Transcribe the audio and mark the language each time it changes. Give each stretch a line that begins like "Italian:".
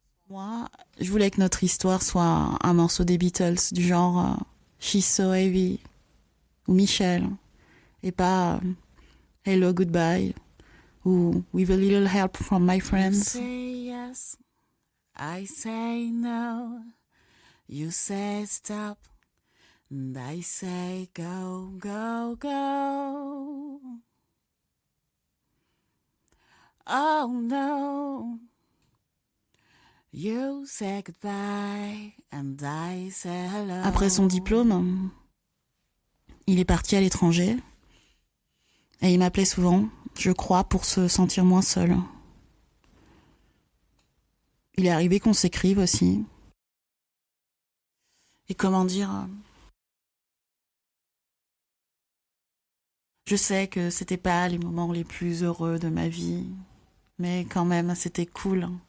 French: Moi, je voulais que notre histoire soit un morceau des Beatles, du genre She's So Heavy ou Michelle, et pas Hello Goodbye ou With a Little Help from My Friends.
English: You say yes, I say no, you say stop, and I say go, go, go. Oh no, you say goodbye, and I say hello.
French: Après son diplôme, il est parti à l'étranger et il m'appelait souvent, je crois, pour se sentir moins seul. Il est arrivé qu'on s'écrive aussi. Et comment dire, je sais que c'était pas les moments les plus heureux de ma vie, mais quand même, c'était cool.